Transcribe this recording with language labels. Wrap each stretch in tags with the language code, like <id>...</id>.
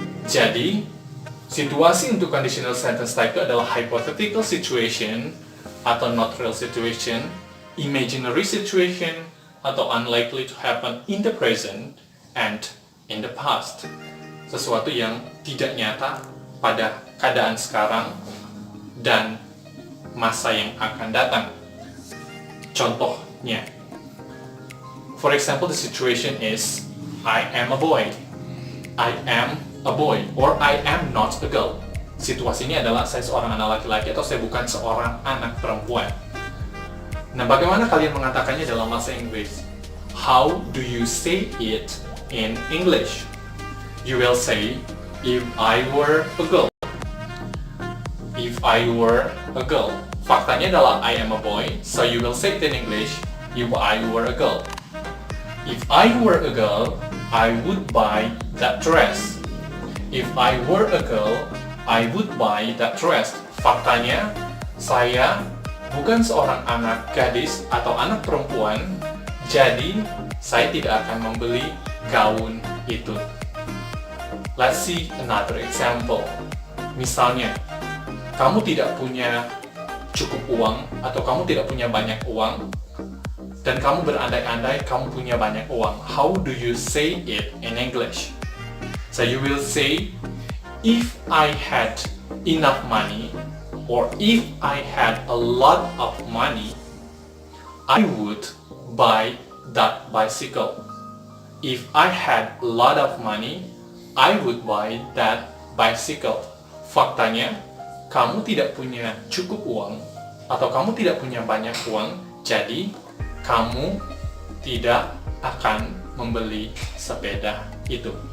<id>Jadi, situasi untuk</id> <en>conditional sentence type</en> <id>itu adalah</id> <en>hypothetical situation atau not real situation, imaginary situation, atau unlikely to happen in the present and in the past.</en> <id>Sesuatu yang tidak nyata pada keadaan sekarang dan masa yang akan datang.</id> <en>Contohnya, for example, the situation is I am a boy, I am a boy, or I am not a girl.</en> <id>Situasi ini adalah saya seorang anak laki-laki atau saya bukan seorang anak perempuan. Nah, bagaimana kalian mengatakannya dalam bahasa Inggris?</id> <en>How do you say it in English? You will say, if I were a girl. If I were a girl.</en> <id>Faktanya adalah</id> <en>I am a boy, so you will say it in English, if I were a girl. If I were a girl, I would buy that dress. If I were a girl, I would buy that dress.</en> <id>Faktanya, saya bukan seorang anak gadis atau anak perempuan, jadi saya tidak akan membeli gaun itu.</id> <en>Let's see another example.</en> <id>Misalnya, kamu tidak punya cukup uang atau kamu tidak punya banyak uang dan kamu berandai-andai kamu punya banyak uang.</id> <en>How do you say it in English? So you will say, if I had enough money, or if I had a lot of money, I would buy that bicycle. If I had a lot of money, I would buy that bicycle.</en> <id>Faktanya, kamu tidak punya cukup uang atau kamu tidak punya banyak uang, jadi kamu tidak akan membeli sepeda itu.</id>